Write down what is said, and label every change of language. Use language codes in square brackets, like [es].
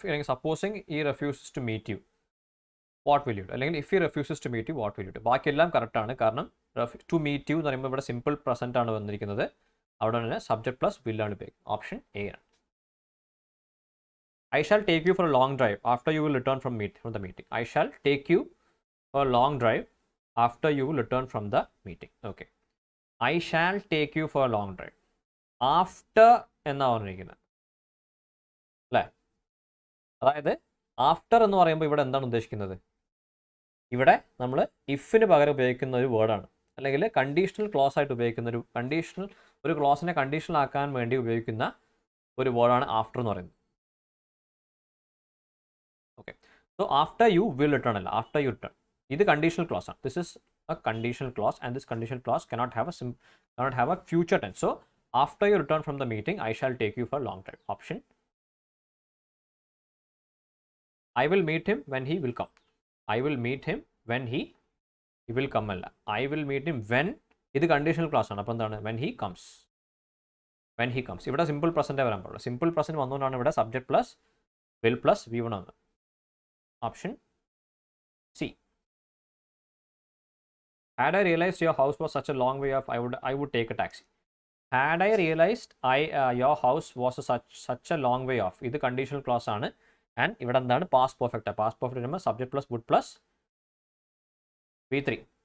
[en] Supposing he refuses to meet you, what will you do? അല്ലെങ്കിൽ if he refuses to meet you, what will you do? [ml] ബാക്കിയെല്ലാം കറക്റ്റാണ്. കാരണം [en] to meet you [ml] എന്ന് പറയുമ്പോൾ ഇവിടെ simple present ആണ് വന്നിരിക്കുന്നത്. അവിടെ തന്നെ സബ്ജക്ട് പ്ലസ് will ആണ് ഉപയോഗിക്കുന്നത്. ഓപ്ഷൻ എ ആണ്. [en] I shall take you for a long drive after you will return from the meeting. I shall take you for a long drive after you will return from the meeting. Okay. I shall take you for a long drive. [ml] After എന്നാണ് പറഞ്ഞിരിക്കുന്നത് അല്ലേ. അതായത് after എന്ന് പറയുമ്പോൾ ഇവിടെ എന്താണ് ഉദ്ദേശിക്കുന്നത്? ഇവിടെ നമ്മൾ ഇഫിന് പകരം ഉപയോഗിക്കുന്ന ഒരു വേർഡാണ്, അല്ലെങ്കിൽ കണ്ടീഷണൽ ക്ലോസ് ആയിട്ട് ഉപയോഗിക്കുന്ന ഒരു ക്ലോസിനെ കണ്ടീഷണൽ ആക്കാൻ വേണ്ടി ഉപയോഗിക്കുന്ന ഒരു വേർഡാണ് ആഫ്റ്റർ എന്ന് പറയുന്നത്. Okay. So [en] after you will return [ml] അല്ല, [en] After you return. [ml] ഇത് കണ്ടീഷണൽ ക്ലോസ് ആണ്. [en] This is a conditional clause and this conditional clause cannot have a future tense. So after you return from the meeting, I shall take you for a long drive. Option. I will meet him when he will come. I will meet him when he will come അല്ല. I will meet him when, [ml] ഇത് conditional clause ആണ്. അപ്പോൾ എന്താണ്? [en] when he comes. [ml] ഇവിടെ simple പ്രസൻറ്റേ വരാൻ പാടുള്ളൂ. Simple present വന്നുകൊണ്ടാണ് ഇവിടെ subject plus will plus V1 ആണ്. Option C. [en] Had I realized your house was such a long way off, I would take a taxi. Had I realized your house was such a long way off. [ml] ഇത് conditional clause ആണ്. And ഇവിടെ എന്താണ്? Past perfect. Past perfect വരുമ്പോൾ subject plus would plus V3.